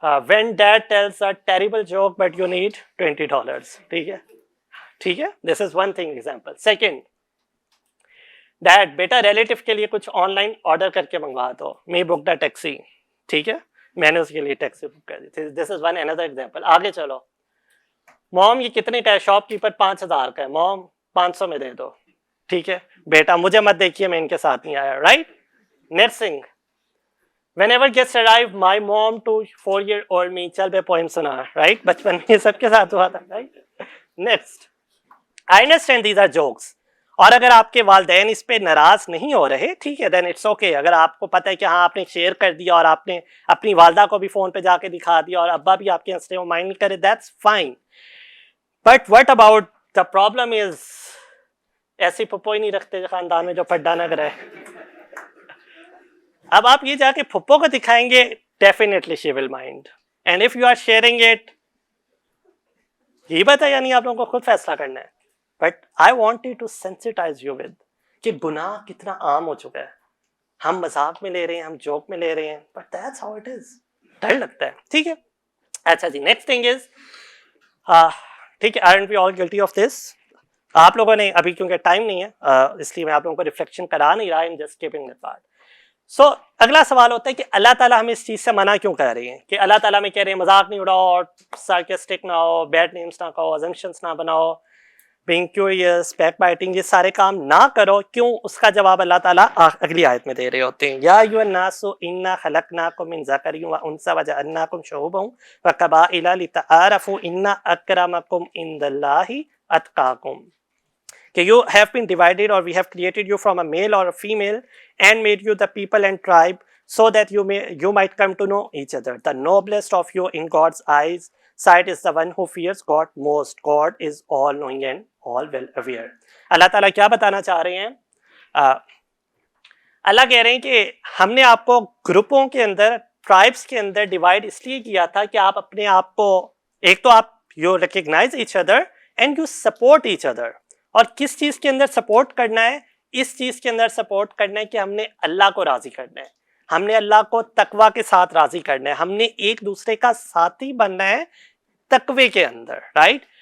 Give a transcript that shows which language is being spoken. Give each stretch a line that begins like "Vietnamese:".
English: when dad tells a terrible joke but you need $20.
Urdu: ٹھیک ہے
English: this is one thing example.
Urdu: Second, dad beta relative کے لیے کچھ on line order کر کے منگوا دو,
English: me booked a taxi.
Urdu: ٹھیک ہے, میں نے اس کے لیے ٹیکسی بک کر دی تھی.
English: This is one another example.
Urdu: آگے چلو, موم یہ کتنے کا ہے, شاپ کیپر 5,000 کا ہے, موم 500 میں دے دو. ٹھیک ہے, بیٹا مجھے مت دیکھیے میں ان کے ساتھ نہیں آیا.
English: Right. Nursing, whenever gets arrived my mom to 4-year-old me,
Urdu: چل بے پوئم سنا. رائٹ, بچپن میں سب کے ساتھ ہوا تھا.
English: Right. Next, I understand these are jokes.
Urdu: اور اگر آپ کے والدین اس پہ ناراض نہیں ہو رہے, ٹھیک ہے,
English: Then it's okay.
Urdu: اگر آپ کو پتہ ہے کہ ہاں آپ نے شیئر کر دیا اور آپ نے اپنی والدہ کو بھی فون پہ جا کے دکھا دیا اور ابا بھی آپ کے ہنستے ہو مائنڈ نہیں کرے,
English: That's fine. But what about the problem is,
Urdu: ایسی پھپھو ہی نہیں رکھتے خاندان میں جو پڈا نہ کرے. اب آپ یہ جا کے پھپھو کو دکھائیں گے,
English: Definitely she will mind. And if you are sharing it,
Urdu: یہ بات ہے یعنی آپ لوگوں کو خود فیصلہ کرنا ہے.
English: But I wanted to sensitize you with
Urdu: کہ گناہ کتنا عام ہو چکا ہے. ہم مذاق میں لے رہے ہیں, ہم جوک میں لے رہے ہیں,
English: but that's how it is.
Urdu: ڈر لگتا ہے. ٹھیک ہے, اچھا جی.
English: next thing is,
Urdu: ٹھیک ہے,
English: aren't we all guilty of this?
Urdu: آپ لوگوں نے ابھی کیونکہ ٹائم نہیں ہے اس لیے میں آپ لوگوں کو ریفلیکشن کرا نہیں رہا,
English: I'm just skipping that part.
Urdu: سو اگلا سوال ہوتا ہے کہ اللہ تعالیٰ ہمیں اس چیز سے منع کیوں کر رہے ہیں, کہ اللہ تعالیٰ میں کہہ رہے ہیں مذاق نہیں اڑاؤ, سارکسٹک نہ ہو, بیڈ نیمس نہ کہو, assumptions نہ بناؤ, being curious, backbiting, یہ سارے کام نہ کرو. کیوں؟ اس کا جواب اللہ تعالیٰ اگلی آیت میں دے رہے ہوتے ہیں.
Arabic: یا ایھا الناس انا خلقناکم من ذکر و انثی وجعلناکم شعوبا وقبائل لتعارفوا ان اکرمکم عند اللہ اتقاکم.
English: کہ you have been divided or we have created you from a male or a female and made you the people and tribe so that you might come to know each other. The noblest of you in God's eyes sight is the one who fears God most. God is all knowing and all well aware.
Urdu: اللہ تعالیٰ کیا بتانا چاہ رہے ہیں؟ اللہ کہہ رہے ہیں کہ ہم نے آپ کو گروپوں کے اندر, ٹرائبس کے اندر ڈیوائڈ اس لیے کیا تھا کہ آپ اپنے آپ کو, ایک تو آپ
English: you recognise each other
Urdu: and you support each other. اور کس چیز کے اندر سپورٹ کرنا ہے؟ اس چیز کے اندر سپورٹ کرنا ہے کہ ہم نے اللہ کو راضی کرنا ہے, ہم نے اللہ کو تقوی کے ساتھ راضی کرنا ہے, ہم نے ایک دوسرے کا ساتھی بننا ہے تقوی کے اندر. رائٹ.